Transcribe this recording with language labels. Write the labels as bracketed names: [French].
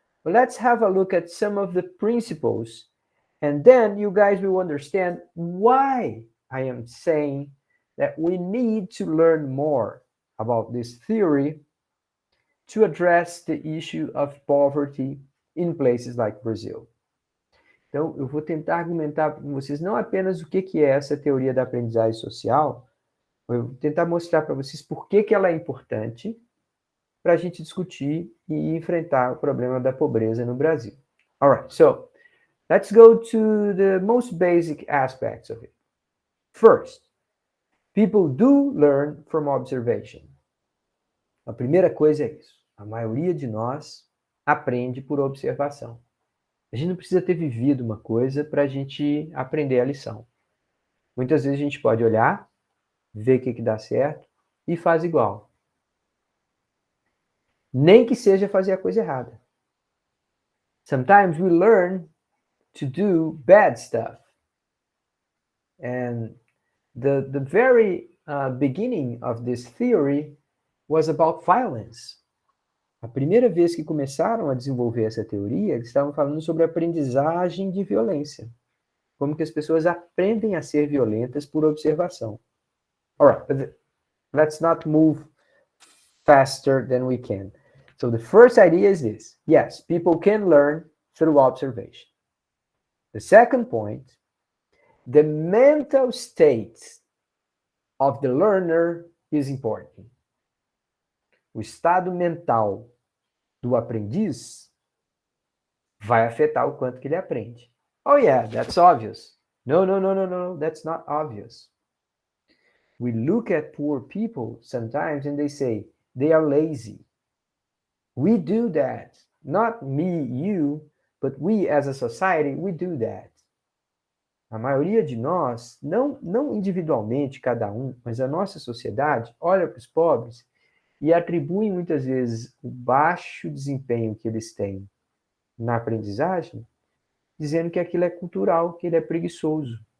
[English] But let's have a look at some of the principles, and then you guys will understand why I am saying that we need to learn more about this theory to address the issue of poverty in places like Brazil. [Portuguese] Então, eu vou tentar argumentar para vocês não apenas o que é essa teoria da aprendizagem social, eu vou tentar mostrar para vocês por que ela é importante para a gente discutir e enfrentar o problema da pobreza no Brasil. [English] All right, so let's go to the most basic aspects of it. First, people do learn from observation. [Portuguese] A primeira coisa é isso. A maioria de nós aprende por observação. A gente não precisa ter vivido uma coisa para a gente aprender a lição. Muitas vezes a gente pode olhar, ver o que dá certo e faz igual. Nem que seja fazer a coisa errada. [English] Sometimes we learn to do bad stuff. And the very beginning of this theory was about violence. [Portuguese] A primeira vez que começaram a desenvolver essa teoria, eles estavam falando sobre aprendizagem de violência. Como que as pessoas aprendem a ser violentas por observação. [English] All right, but let's not move faster than we can. So the first idea is this. Yes, people can learn through observation. The second point, the mental state of the learner is important. [Portuguese] O estado mental do aprendiz vai afetar o quanto que ele aprende. [English] Oh yeah, that's obvious. No, that's not obvious. We look at poor people sometimes and they say they are lazy. We do that. Not me, you, but we as a society, we do that. [Portuguese] A maioria de nós, não individualmente cada um, mas a nossa sociedade olha para os pobres e atribui muitas vezes o baixo desempenho que eles têm na aprendizagem, dizendo que aquilo é cultural, que ele é preguiçoso.